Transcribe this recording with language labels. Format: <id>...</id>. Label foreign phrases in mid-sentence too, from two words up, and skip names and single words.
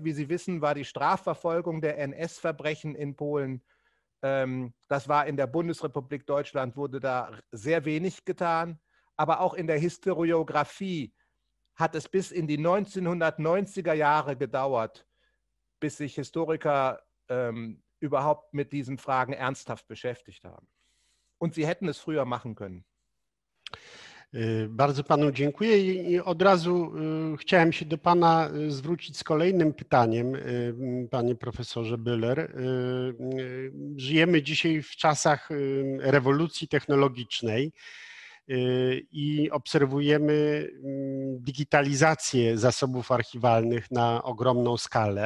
<de>Wie Sie wissen, war die Strafverfolgung der NS-Verbrechen in Polen, das war in der Bundesrepublik Deutschland, wurde da sehr wenig getan. Aber auch in der Historiographie hat es bis in die 1990er Jahre gedauert, bis sich Historiker überhaupt mit diesen Fragen ernsthaft beschäftigt haben. Und sie hätten es früher machen können.</de> <pl>Bardzo panu dziękuję i od razu chciałem się do pana zwrócić z kolejnym pytaniem, panie profesorze Bühler. Żyjemy dzisiaj w czasach rewolucji technologicznej i obserwujemy digitalizację zasobów archiwalnych na ogromną skalę.</pl>